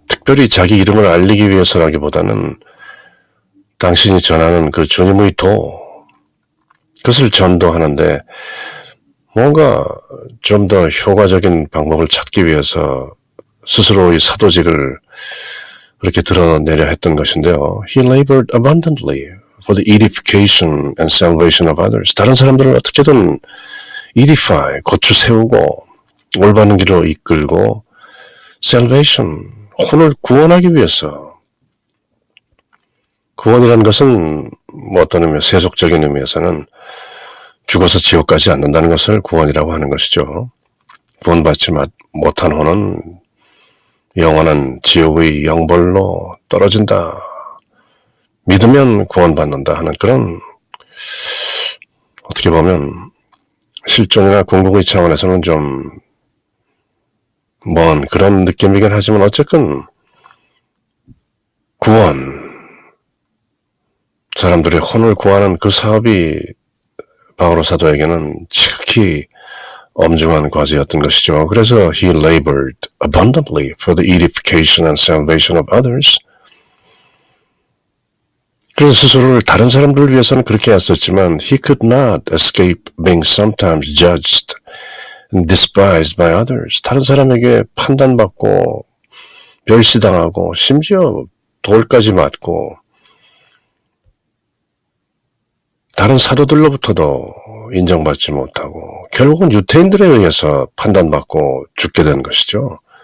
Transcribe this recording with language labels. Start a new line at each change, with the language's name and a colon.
Korean: 특별히 자기 이름을 알리기 위해서라기보다는 당신이 전하는 그 주님의 그것을 전도하는데 뭔가 좀 더 효과적인 방법을 찾기 위해서 스스로의 사도직을 그렇게 드러내려 했던 것인데요.
English: He labored abundantly for the edification and salvation of others.
Korean: 다른 사람들을 어떻게든 edify, 고쳐 세우고 올바른 길로 이끌고 salvation, 혼을 구원하기 위해서. 구원이라는 것은 어떤 의미, 세속적인 의미에서는 죽어서 지옥 가지 않는다는 것을 구원이라고 하는 것이죠. 구원받지 못한 혼은 영원한 지옥의 영벌로 떨어진다. 믿으면 구원받는다 하는 그런 어떻게 보면 실존이나 궁극의 차원에서는 좀 먼 그런 느낌이긴 하지만 어쨌든 구원, 사람들의 혼을 구하는 그 사업이 바오로 사도에게는 지극히 엄중한 과제였던 것이죠. 그래서
English: he labored abundantly for the edification and salvation of others.
Korean: 그래서 스스로를 다른 사람들을 위해서는 그렇게 했었지만
English: he could not escape being sometimes judged and despised by others.
Korean: 다른 사람에게 판단받고 멸시당하고 심지어 돌까지 맞고 다른 사도들로부터도 인정받지 못하고 결국은 유대인들에 의해서 판단받고 죽게 된 것이죠.